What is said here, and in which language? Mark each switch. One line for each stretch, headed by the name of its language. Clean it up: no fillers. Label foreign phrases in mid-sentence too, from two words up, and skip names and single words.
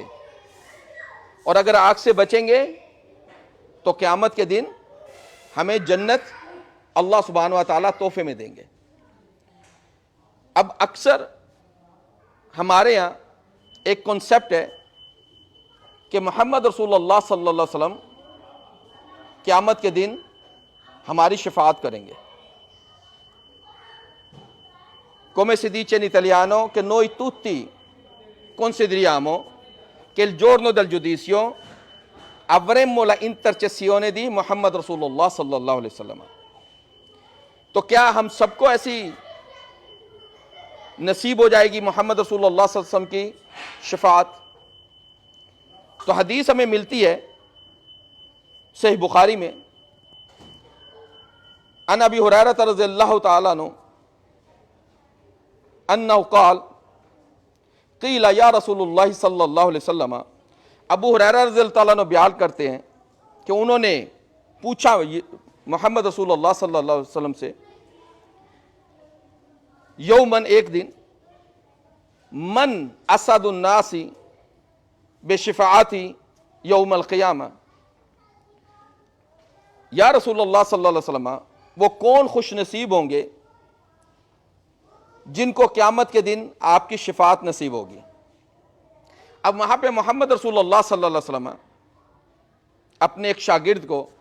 Urdu: اور اگر آگ سے بچیں گے تو قیامت کے دن ہمیں جنت
Arabic: اللہ سبحانہ و تعالیٰ
Urdu: تحفے میں دیں گے۔ اب اکثر ہمارے یہاں ایک کنسیپٹ ہے کہ
Arabic: محمد رسول اللہ صلی اللہ علیہ وسلم
Urdu: قیامت کے دن ہماری شفاعت کریں گے۔
Italian: Come si dice in italiano che noi tutti consideriamo che il giorno del giudizio avremmo la intercessione di
Arabic: محمد رسول اللہ صلی اللہ علیہ وسلم۔
Urdu: تو کیا ہم سب کو ایسی نصیب ہو جائے گی
Arabic: محمد رسول اللہ صلی اللہ علیہ وسلم
Urdu: کی شفاعت؟ تو حدیث ہمیں ملتی ہے صحیح بخاری میں،
Arabic: عن ابی ہریرہ رضی اللہ تعالیٰ عنہ انہ قال قیل یا رسول اللہ صلی اللہ علیہ وسلم،
Urdu: ابو ہریرہ
Arabic: رضی اللہ تعالیٰ عنہ
Urdu: بیان کرتے ہیں کہ انہوں نے پوچھا
Arabic: محمد رسول اللہ صلی اللہ علیہ وسلم
Urdu: سے، یومن، ایک دن،
Arabic: من اسعد الناس بشفاعتی یوم القیامہ، یا رسول اللہ صلی اللہ علیہ وسلم
Urdu: وہ کون خوش نصیب ہوں گے جن کو قیامت کے دن آپ کی شفاعت نصیب ہوگی۔ اب وہاں پہ
Arabic: محمد رسول اللہ صلی اللہ علیہ وسلم
Urdu: اپنے ایک شاگرد کو